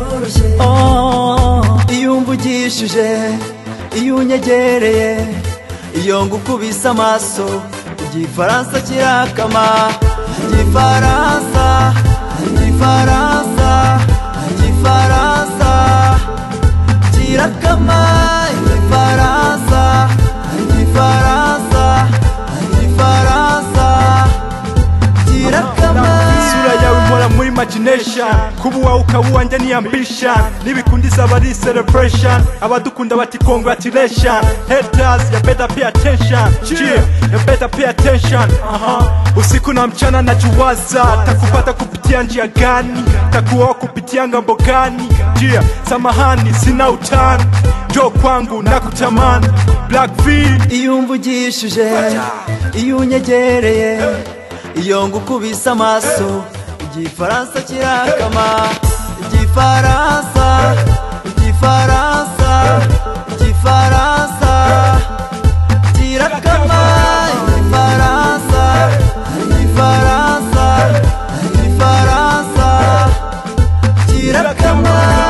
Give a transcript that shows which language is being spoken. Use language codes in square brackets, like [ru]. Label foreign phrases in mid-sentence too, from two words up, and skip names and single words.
[rw] Iyo umvugishije, iyo unyegereye, iyo ngukubise amaso, igifaransa kirakama, igifaransa, igifaransa, igifaransa kirakama, igifaransa, igifaransa, igifaransa kirakama. isura yawe impora muri imagination, kuba uwawe ukaba uwanjye ni ambition, nibikundisa bari celebration, abadukunda bati congratulation. [en] Haters, you better pay attention. Yeah, you better pay attention. [sw] Usiku na mchana najiwaza, takupata kupitia njia gani, takuoa kupitia ngambo gani? Yeah, samahani sina utani, njoo kwangu nakutamani. Black V. [rw] Iyo umvugishije, iyo unyegereye, iyo ngukubise amaso, igifaransa kirakama, igifaransa, igifaransa, igifaransa kirakama, igifaransa, igifaransa, igifaransa kirakama.